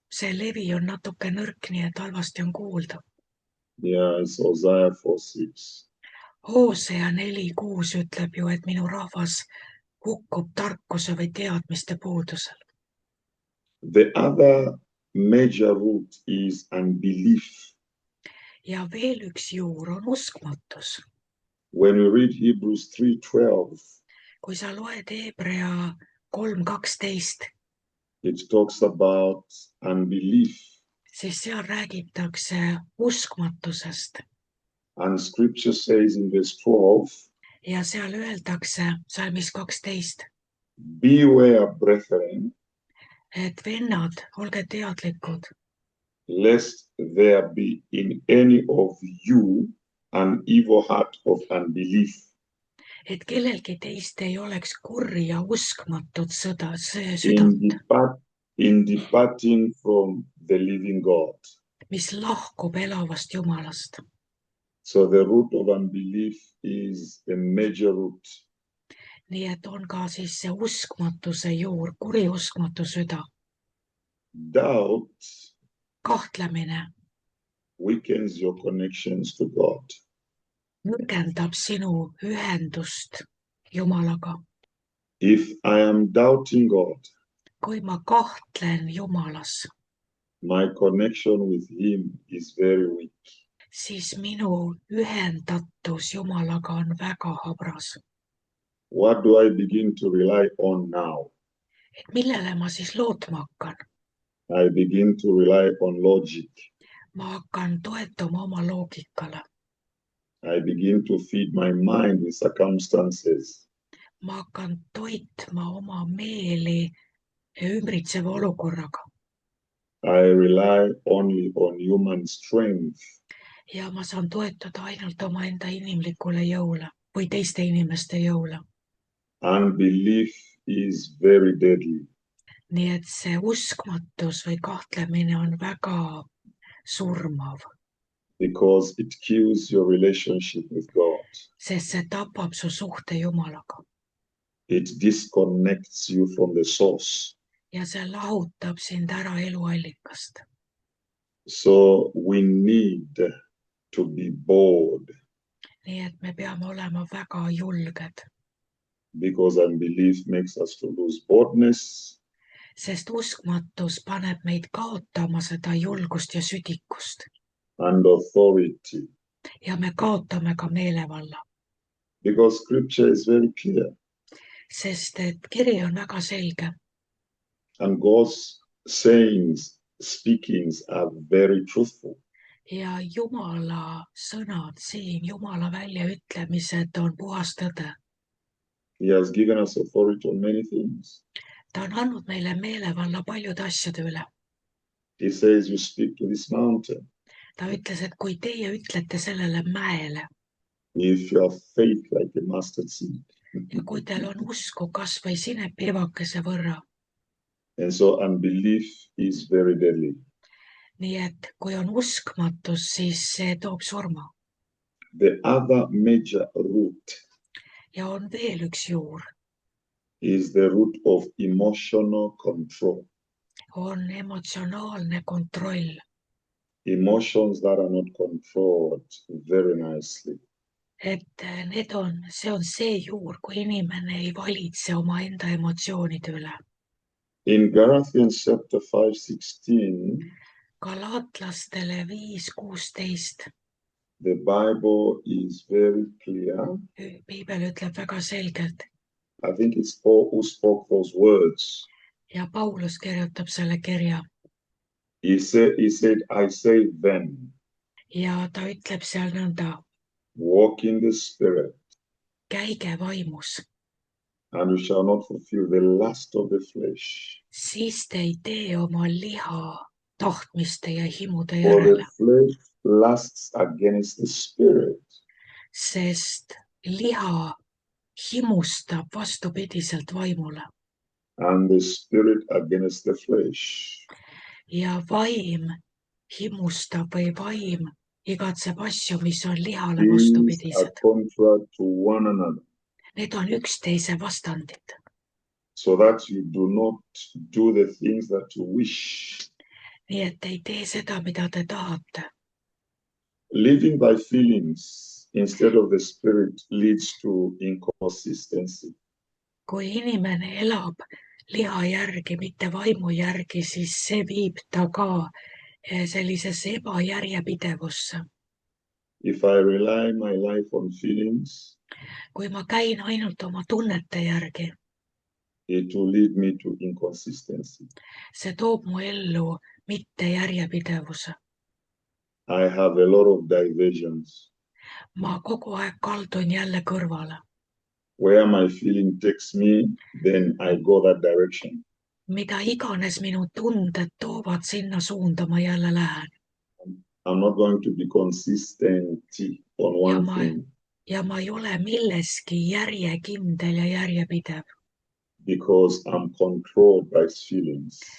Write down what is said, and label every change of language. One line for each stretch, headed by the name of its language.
Estonian: See levi on natuke nõrk, nii et halvasti on kuulda.
English: Yeah, it's Hosea 4:6.
Estonian: Hosea 4:6 ütleb ju, et minu rahvas hukkub tarkuse või teadmiste puudusel.
English: The other major root is unbelief.
Estonian: Ja veel üks juur on uskmatus.
English: When we read Hebrews 3:12,
Estonian: kui sa loed Hebrea 3:12,
English: it talks about unbelief.
Estonian: siis seal räägitakse uskmatusest.
English: And scripture says in verse 12,
Estonian: ja seal öeldakse salmis 12,
English: beware, brethren,
Estonian: et vennad, olge teadlikud,
English: lest there be in any of you an evil heart of unbelief
Estonian: et kellelgi teist ei oleks kurja ja uskmatut
English: in,
Estonian: südant,
English: in departing from the living God.
Estonian: mis lahkub elavast Jumalast.
English: So the root of unbelief is a major root.
Estonian: nii et on ka siis see uskmatuse juur, kuriuskmatu süda.
English: Doubt
Estonian: kahtlemine
English: weakens your connections to God.
Estonian: nõrgendab sinu ühendust Jumalaga.
English: If I am doubting God,
Estonian: kui ma kahtlen Jumalas,
English: my connection with Him is very weak.
Estonian: siis minu ühendatus Jumalaga on väga habras.
English: What do I begin to rely on now?
Estonian: et millele ma siis lootma hakkan?
English: I begin to rely on logic.
Estonian: ma hakkan toetuma oma loogikale.
English: I begin to feed my mind with circumstances.
Estonian: ma hakkan toitma oma meeli ümbritseva olukorraga.
English: I rely only on human strength.
Estonian: ja ma saan toetuda ainult omaenda inimlikule jõule või teiste inimeste jõule.
English: Unbelief is very deadly.
Estonian: nii et see uskmatus või kahtlemine on väga surmav.
English: Because it kills your relationship with God.
Estonian: sest see tapab su suhte Jumalaga.
English: It disconnects you from the source.
Estonian: ja see lahutab sind ära eluallikast.
English: So we need to be bold.
Estonian: nii et me peame olema väga julged.
English: Because unbelief makes us to lose boldness.
Estonian: sest uskmatus paneb meid kaotama seda julgust ja südikust.
English: And authority.
Estonian: ja me kaotame ka meelevalla.
English: Because scripture is very clear.
Estonian: sest et kiri on väga selge.
English: And God's sayings, speakings are very truthful.
Estonian: ja Jumala sõnad siin, Jumala väljaütlemised on puhas tõde.
English: He has given us authority on many things.
Estonian: ta on andnud meile meelevalla paljude asjade üle.
English: He says you speak to this mountain.
Estonian: ta ütles, et kui teie ütlete sellele mäele.
English: If you have faith like a mustard seed.
Estonian: ja kui teil on usku kas või sinepilvakese võrra.
English: And so unbelief is very deadly.
Estonian: nii et kui on uskmatus, siis see toob surma.
English: The other major root
Estonian: ja on veel üks juur.
English: is the root of emotional control.
Estonian: on emotsionaalne kontroll.
English: Emotions that are not controlled very nicely.
Estonian: et see on see juur, kui inimene ei valitse omaenda emotsioonide üle.
English: In Galatians chapter 5:16,
Estonian: Galaatlastele 5:16.
English: the Bible is very clear.
Estonian: piibel ütleb väga selgelt.
English: I think it's Paul who spoke those words.
Estonian: ja Paulus kirjutab selle kirja.
English: He said, I say then.
Estonian: ja ta ütleb seal nõnda.
English: Walk in the spirit.
Estonian: käige vaimus.
English: And you shall not fulfill the lust of the flesh.
Estonian: siis te ei tee oma liha tahtmiste ja himude
English: For
Estonian: järele.
English: the flesh lusts against the spirit.
Estonian: sest liha himustab vastupidiselt vaimule.
English: And the spirit against the flesh.
Estonian: ja vaim himustab või vaim igatseb asju, mis on lihale
English: These are
Estonian: vastupidised.
English: contrary to one another,
Estonian: Need on üksteise vastandid,
English: so that you do not do the things that you wish.
Estonian: nii et ei tee seda, mida te tahate.
English: Living by feelings instead of the spirit leads to inconsistency.
Estonian: Kui inimene elab liha järgi, mitte vaimu järgi, siis see viib ta ka sellisesse ebajärjepidevusse.
English: If I rely my life on feelings,
Estonian: Kui ma käin ainult oma tunnete järgi,
English: it will lead me to inconsistency.
Estonian: see toob mu ellu mitte järjepidevuse.
English: I have a lot of diversions.
Estonian: Ma kogu aeg kaldun jälle kõrvale.
English: Where my feeling takes me, then I go that direction.
Estonian: Mida iganes minu tunded toovad, sinna suunda ma jälle lähen.
English: I'm not going to be consistent on one thing
Estonian: Ja ma ei ole milleski järjekindel ja järjepidev,
English: because I'm controlled by feelings.